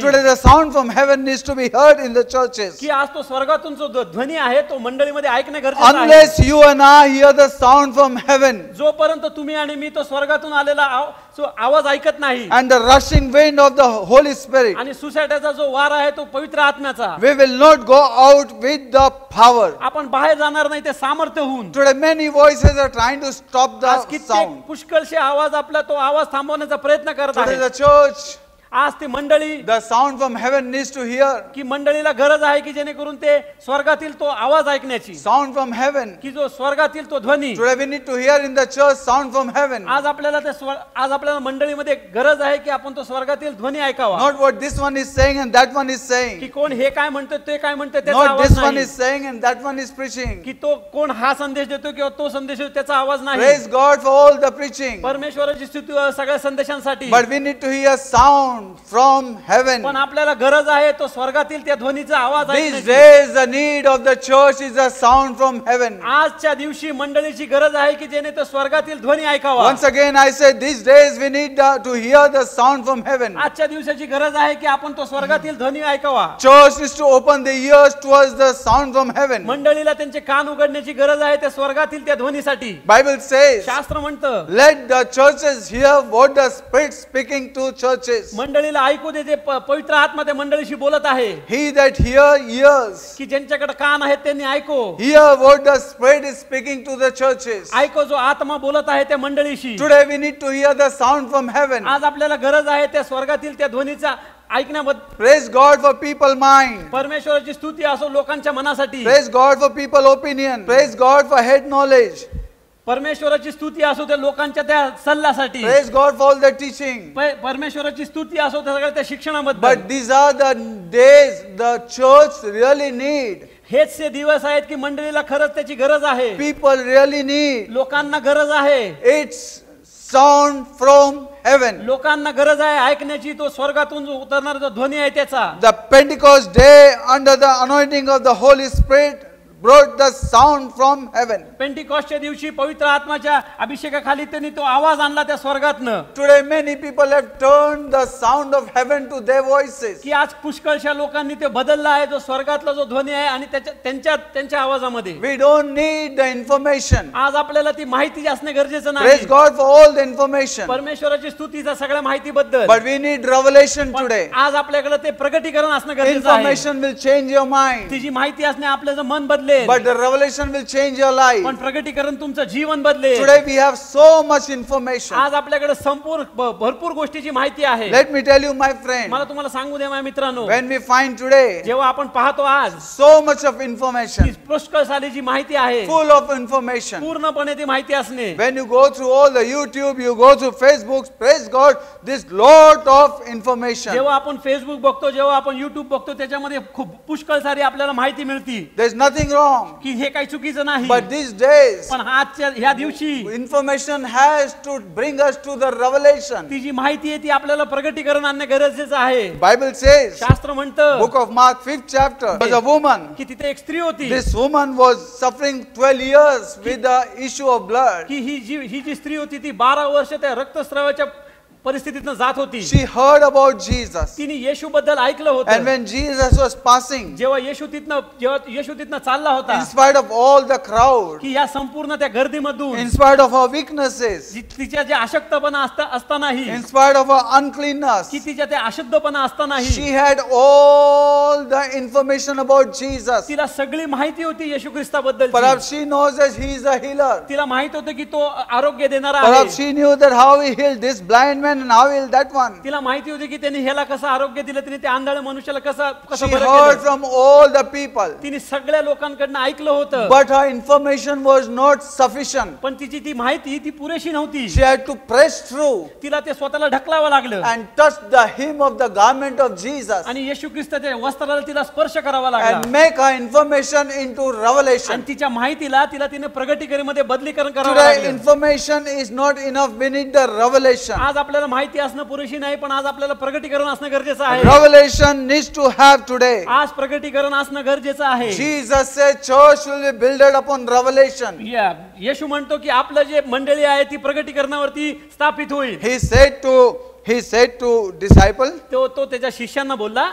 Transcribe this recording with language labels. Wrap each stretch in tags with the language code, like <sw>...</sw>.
<en>Today the sound from heaven needs to be heard in the churches.</en> <mr>की आज तो स्वर्गातून जो ध्वनी आहे तो मंडळीमध्ये ऐकणे गरजेचं आहे.</mr> <en>Unless you and I hear the sound from heaven.</en> <mr>जोपर्यंत तुम्ही आणि मी तो स्वर्गातून आलेला आवाज ऐकत नाही.</mr> <en>And the rushing wind of the Holy Spirit.</en> <mr>आणि सुसाट्याचा जो वारा आहे तो पवित्र आत्म्याचा.</mr> <en>We will not go out with the power.</en> <mr>आपण बाहेर जाणार नाही ते सामर्थ्य होऊन.</mr> <en>Today many voices are trying to stop the sound.</en> <mr>पुष्कळशे आवाज आपला तो आवाज थांबवण्याचा प्रयत्न करत</mr> <en>Today</en> <mr>आहे.</mr> <en>the church,</en> <mr>आज ती मंडळी</mr> <en>the sound from heaven needs to hear.</en> <mr>की मंडळीला गरज आहे की जेणेकरून ते स्वर्गातील तो आवाज ऐकण्याची.</mr> <en>Sound from heaven.</en> <mr>की जो स्वर्गातील तो ध्वनी.</mr> <en>Today we need to hear in the church sound from heaven.</en> <mr>आज आपल्याला मंडळीमध्ये गरज आहे की आपण तो स्वर्गातील ध्वनी ऐकावा.</mr> <en>Not what this one is saying and that one is saying.</en> <mr>की कोण हे काय म्हणतो ते काय म्हणतो त्याचा</mr> <en>Not</en> <mr>आवाज</mr> <en>this one</en> <mr>नाही.</mr> <en>is saying and that one is preaching.</en> <mr>की तो कोण हा संदेश देतो किंवा तो संदेश देतो त्याचा आवाज नाही.</mr> <en>Praise God for all the preaching.</en> <mr>परमेश्वराची स्तुती सगळ्या संदेशांसाठी.</mr> <en>But we need to hear sound from heaven.</en> <mr>पण आपल्याला गरज आहे तो स्वर्गातील त्या ध्वनीचा आवाज</mr> <en>These</en> <mr>ऐकण्याची.</mr> <en>days the need of the church is a sound from heaven.</en> <mr>आजच्या दिवशी मंडळीची गरज आहे की जेणे तो स्वर्गातील ध्वनी ऐकावा.</mr> <en>Once again I say these days we need to hear the sound from heaven.</en> <mr>आजच्या दिवसाची गरज आहे की आपण तो स्वर्गातील ध्वनी ऐकावा.</mr> <en>Church needs to open the ears towards the sound from heaven.</en> <mr>मंडळीला त्यांचे कान उघडण्याची गरज आहे त्या स्वर्गातील त्या ध्वनीसाठी.</mr> <en>Bible says,</en> <mr>शास्त्र म्हणतं</mr> <en>let the churches hear what the Spirit speaking to churches.</en> <mr>मंडळीला ऐकू दे जे पवित्र आत्मा त्या मंडळीशी बोलत आहे.</mr> <en>He that hears,</en> <mr>की ज्यांच्याकडे कान आहेत त्यांनी ऐको.</mr> <en>hear what the Spirit is speaking to the churches.</en> <mr>ऐको जो आत्मा बोलत आहे त्या मंडळीशी.</mr> <en>Today we need to hear the sound from heaven.</en> <mr>आज आपल्याला गरज आहे त्या स्वर्गातील त्या ध्वनीचा ऐकण्याबद्दल.</mr> <en>Praise God for people mind.</en> <mr>परमेश्वराची स्तुती असो लोकांच्या मनासाठी.</mr> <en>Praise God for people opinion. Praise God for head knowledge.</en> <mr>परमेश्वराची स्तुती असो त्या लोकांच्या त्या सल्ल्यासाठी.</mr> <en>Praise God for all the teaching.</en> <mr>परमेश्वराची स्तुती असो त्या सगळ्या त्या शिक्षणाबद्दल.</mr> <en>But these are the days the church really need.</en> <mr>हेच ते दिवस आहेत की मंडळीला खरंच त्याची गरज आहे.</mr> <en>People really need.</en> <mr>लोकांना गरज आहे.</mr> <en>It's sound from heaven.</en> <mr>लोकांना गरज आहे ऐकण्याची तो स्वर्गातून जो उतरणारा जो ध्वनी आहे त्याचा.</mr> <en>The Pentecost day under the anointing of the Holy Spirit brought the sound from heaven.</en> <mr>पेंटिकॉस्टच्या दिवशी पवित्र आत्म्याच्या अभिषेकाखाली त्यांनी तो आवाज आणला त्या स्वर्गातनं.</mr> <en>Today many people have turned the sound of heaven to their voices.</en> <mr>की आज पुष्कळशा लोकांनी ते बदलला आहे जो स्वर्गातला जो ध्वनी आहे आणि त्यांच्या आवाजामध्ये.</mr> <en>We don't need the information.</en> <mr>आज आपल्याला ती माहिती असणे गरजेचं</mr> <en>Praise</en> <mr>नाही.</mr> <en>God for all the information.</en> <mr>परमेश्वराची स्तुतीचा सगळ्या माहितीबद्दल.</mr> <en>But we need revelation</en> <mr>पण</mr> <en>today.</en> <mr>आज आपल्याकडे ते प्रगटीकरण असणं गरजेचं आहे.</mr> <en>Information will change your mind.</en> <mr>तिची माहिती असणे आपल्याचं मन बदलेल.</mr> <en>But the revelation will change your life.</en> <mr>पण प्रगटीकरण तुमचं जीवन बदलेल.</mr> <en>Today we have so much information.</en> <mr>आज आपल्याकडे भरपूर गोष्टीची माहिती आहे.</mr> <en>Let me tell you, my friend,</en> <mr>मला तुम्हाला सांगू द्या माझ्या मित्रांनो.</mr> <en>when we find today</en> <mr>जेव्हा आपण पाहतो आज</mr> <en>so much of information,</en> <mr>पुष्कळ सालीची माहिती आहे.</mr> <en>full of information.</en> <mr>पूर्णपणे ती माहिती असणे.</mr> <en>When you go through all the YouTube, you go through Facebook, praise God, this lot of information.</en> <mr>जेव्हा आपण फेसबुक बघतो, जेव्हा आपण युट्यूब बघतो, त्याच्यामध्ये खूप पुष्कळ सारी आपल्याला माहिती मिळते.</mr> <en>There's nothing wrong.</en> <mr>की हे काही चुकीचं नाही.</mr> <en>But these days,</en> <mr>पण आजच्या ह्या दिवशी</mr> <en>information has to bring us to the revelation.</en> <mr>ती जी माहिती आहे ती आपल्याला प्रगटीकरण आणणे गरजेचं आहे.</mr> <en>Bible says,</en> <mr>शास्त्र म्हणतं</mr> <en>book of Mark 5th chapter, was a woman.</en> <mr>की तिथे एक स्त्री होती.</mr> <en>This woman was suffering 12 years with the issue of blood.</en> <mr>की ही जी स्त्री होती ती 12 वर्ष त्या रक्तस्रावाच्या परिस्थितीतनं जात होती.</mr> <en>she heard about Jesus.</en> <mr>तिने येशू बद्दल ऐकलं</mr> <en>And</en> <mr>होतं.</mr> <en>when Jesus was passing,</en> <mr>जेव्हा येशू तिथनं चालला होता,</mr> <en>in spite of all the crowd,</en> <mr>की या संपूर्ण त्या गर्दीमधून,</mr> <en>in spite of her weaknesses,</en> <mr>तिच्या जे अशक्तपणा असतानाही,</mr> <en>in spite of her uncleanness,</en> <mr>की तिच्या त्या अशुद्धपणा असतानाही,</mr> <en>she had all the information about Jesus.</en> <mr>तिला सगळी माहिती होती येशू ख्रिस्ताबद्दल.</mr> <en>Perhaps she knows that he is a healer.</en> <mr>तिला माहित होतं की तो आरोग्य देणारा</mr> <en>Perhaps</en> <mr>आहे.</mr> <en>she knew that how he healed this blind man and how he healed that one.</en> <mr>तिला माहिती होती की त्यांनी ह्याला कसं आरोग्य दिलं, तिने त्या आंधळ्या मनुष्याला कसं</mr> <en>She</en> <mr>बरं</mr> <en>heard</en> <mr>केलं.</mr> <en>from all the people.</en> <mr>तिने सगळ्या लोकांकडनं ऐकलं होतं.</mr> <en>But her information was not sufficient.</en> <mr>पण तिची ती माहिती ती पुरेशी नव्हती.</mr> <en>She had to press through</en> <mr>तिला ते स्वतःला ढकलावं लागलं</mr> <en>and touch the hem of the garment of Jesus</en> <mr>आणि येशू ख्रिस्ताच्या वस्त्राला तिला स्पर्श करावा</mr> <en>and</en> <mr>लागला</mr> <en>make her information into</en> <mr>आणि</mr> <en>revelation.</en> <mr>तिच्या माहितीला तिने प्रगटीकरणमध्ये बदलीकरण करावं</mr> <en>Today</en> <mr>लागलं.</mr> <en>information is not enough. We need the revelation.</en> <mr>आज आपल्याला माहिती असणं पुरेशी नाही, पण आज आपल्याला प्रगटीकरण असणं गरजेचं आहे.</mr> <en>Revelation needs to have today.</en> <mr>आज प्रगटीकरण असणं गरजेचं आहे.</mr> <en>Jesus said church will be built upon revelation.</en> <mr>येशू म्हणतो की आपलं जे मंडळी आहे ती प्रगटीकरणावरती स्थापित होईल.</mr> <en>He said to disciple,</en> <mr>तो त्याच्या शिष्यांना बोलला,</mr>